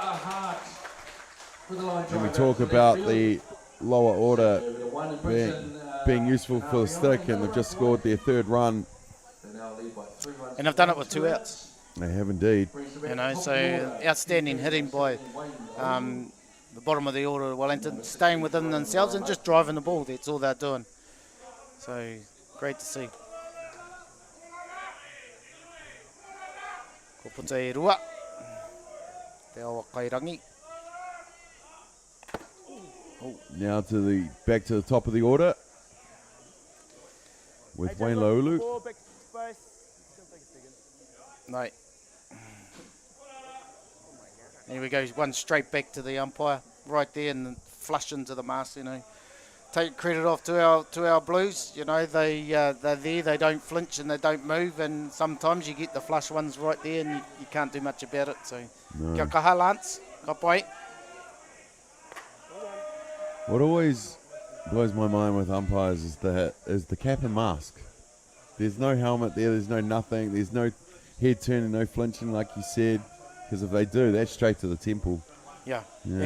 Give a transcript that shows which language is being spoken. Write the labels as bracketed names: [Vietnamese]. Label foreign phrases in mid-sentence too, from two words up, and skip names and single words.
[English] And we talk about the lower order being useful for the stick, and they've just scored their 3rd run. And they've done it with 2 outs. They have indeed. You know, so outstanding hitting by the bottom of the order of Wellington, staying within themselves and just driving the ball. That's all they're doing. So great to see. [Māori] Ko puta e rua. Te awa Kairangi. [English] Now back to the top of the order with Wayne Laulu. Ball, back to space. It's going to take a second. Right. Here we go. One straight back to the umpire, right there, and flush into the mask. You know, take credit off to our Blues. You know, they're there. They don't flinch and they don't move. And sometimes you get the flush ones right there, and you can't do much about it. So, [Māori] kia kaha, Lance. Ka pai. [English] What always blows my mind with umpires is the cap and mask. There's no helmet there. There's no nothing. There's no head turning, no flinching, like you said. Because if they do, that's straight to the temple. Yeah. Yeah.